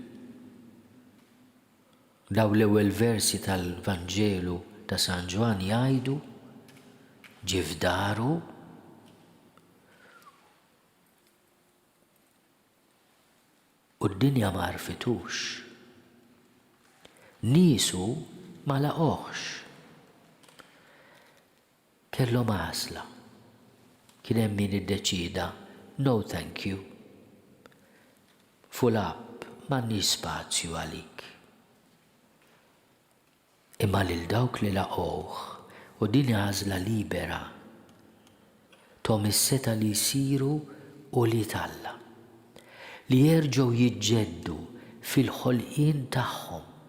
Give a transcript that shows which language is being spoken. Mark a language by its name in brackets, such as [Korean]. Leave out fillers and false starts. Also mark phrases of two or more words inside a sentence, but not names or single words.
[Maltese] Daw l-ewwel versi tal-Vanġelu ta' San Ġwan jgħidu ġie f'daru u d-dinja ma għarfitux. Niesu ma laqgħux. Kellhom għażla. Kien hemm min iddeċida [English] no thank you. Full up [Maltese] m'għandniex spazju għalik. Imma lil dawk li laqgħuh u din għażla libera tom is-seta li jsiru u li talla li jerġgħu jiġġeddu fil-ħolqien tagħhom.